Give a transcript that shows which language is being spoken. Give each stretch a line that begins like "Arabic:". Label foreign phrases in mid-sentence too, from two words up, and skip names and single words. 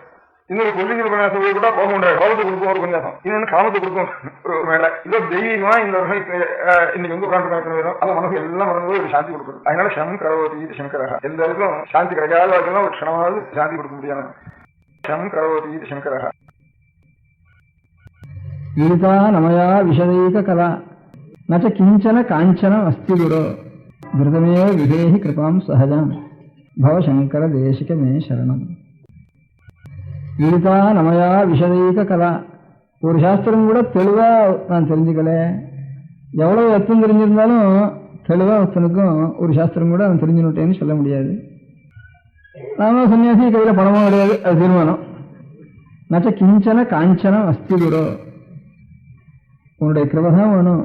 Tamil: இன்னொரு கொல்லிங்கிற உபன்யாசம் கூட கோபம் உண்டாயிடும். கோபத்தை கொடுக்கும் ஒரு உபன்யாசம், இன்னொன்று காமத்தை கொடுக்கும் ஒரு மேல. இதோ தெய்வமா இந்த வருஷம் இன்னைக்கு வந்து உட்காந்து வரும். அது மனசு எல்லாம் மறந்து ஒரு சாந்தி கொடுக்குறது. அதனால
Sanskrit: शं करोति शङ्करः
Tamil: எந்த இடத்துக்கும் சாந்தி கிடைக்காத வாழ்க்கை ஒரு க்ஷணமாவது சாந்தி கொடுக்க முடியாது.
Sanskrit: शं करोति शङ्करः गीता नमया विशदैक कला न च किंचन कांचन अस्ति गुरो धृतमेव विधेहि कृपां सहजां भव शंकर देशिक मे शरणं. गीता नमया विशदैक कला
Tamil: ஒரு சாஸ்திரம் கூட தெளிவா நான் தெரிஞ்சுக்கல. எவ்வளவு அர்த்தம் தெரிஞ்சிருந்தாலும் தெளிவா ஒருத்தனுக்கும் ஒரு சாஸ்திரம் கூட அவன் தெரிஞ்சுட்டேன்னு சொல்ல முடியாது. நாம சன்னியாசி கையில பணமும் கிடையாது, அது தீர்மானம்.
Sanskrit: न च किंचन कांचनम् अस्ति गुरो
Tamil: உன்னுடைய கிருபதான் வேணும்.